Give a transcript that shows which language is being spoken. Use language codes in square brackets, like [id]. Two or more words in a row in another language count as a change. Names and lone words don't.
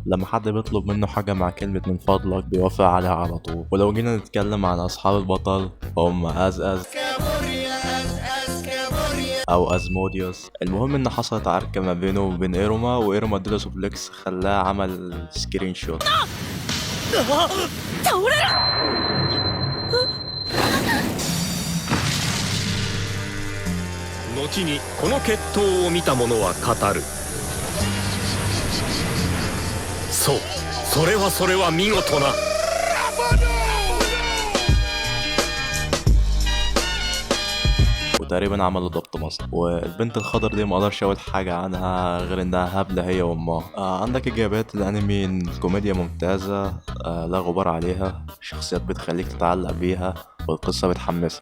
[ar] لما حد بيطلب منه حاجة مع كلمة من فضلك بيوافق عليها على طول. ولو جينا نتكلم عن أصحاب البطل فهم أزأز أو أزموديوس. المهم إن حصلت عركة ما بينه وبين إيروما، وإيروما اديله سوبلكس خلاه عمل [en] screen shot. [ja] 後にこの決闘を見た者は語る。そう、それは見事な。 [ar] وتقريبا عملوا ضبط مصر. والبنت الخضر دي ما اقدرش اقول حاجه عنها غير انها هبله هي وامها. عندك ايجابيات الانمي إن الكوميديا ممتازه، لا غبار عليها، الشخصيات بتخليك تتعلق بيها، والقصه بتحمس.